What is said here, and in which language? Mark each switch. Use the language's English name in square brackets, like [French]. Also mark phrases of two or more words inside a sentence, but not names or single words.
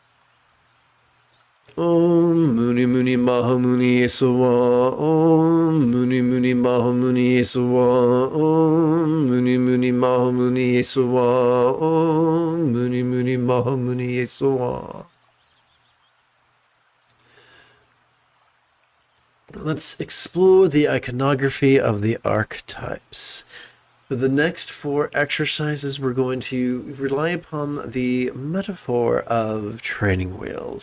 [Sanskrit] Om Muni Muni Maha Muni Yesuwa, Om Muni Muni Maha Muni Yesuwa, Om Muni Muni Maha Muni Yesuwa, Om Muni Muni Maha Muni Yesuwa. [English] Let's explore the iconography of the archetypes. For the next 4 exercises, we're going to rely upon the metaphor of training wheels.